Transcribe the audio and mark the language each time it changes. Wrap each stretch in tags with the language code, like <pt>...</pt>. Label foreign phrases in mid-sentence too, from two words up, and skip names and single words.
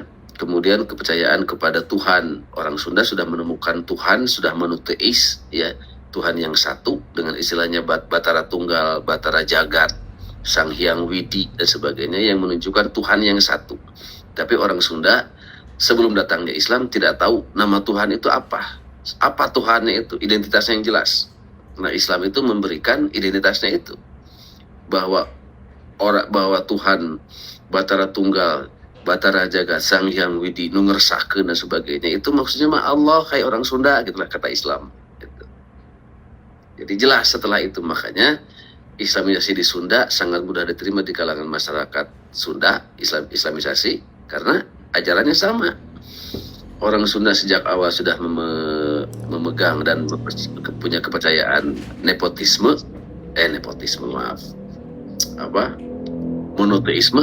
<id>Kemudian kepercayaan kepada Tuhan, orang Sunda sudah menemukan Tuhan, sudah monoteis, ya, Tuhan yang satu, dengan istilahnya Batara Tunggal, Batara Jagat, Sang Hyang Widi dan sebagainya, yang menunjukkan Tuhan yang satu. Tapi orang Sunda sebelum datangnya Islam tidak tahu nama Tuhan itu apa Tuhannya itu, identitasnya yang jelas. Nah, Islam itu memberikan identitasnya itu, bahwa Tuhan Batara Tunggal, Batara Jagat, Sang Hyang Widi,</id> <su>nu ngersahkeun</su> <id>dan sebagainya, itu maksudnya mah Allah, kayak orang Sunda, gitulah kata Islam. Gitu. Jadi jelas setelah itu, makanya Islamisasi di Sunda sangat mudah diterima di kalangan masyarakat Sunda, Islamisasi, karena ajarannya sama. Orang Sunda sejak awal sudah memegang dan punya kepercayaan monoteisme.</id>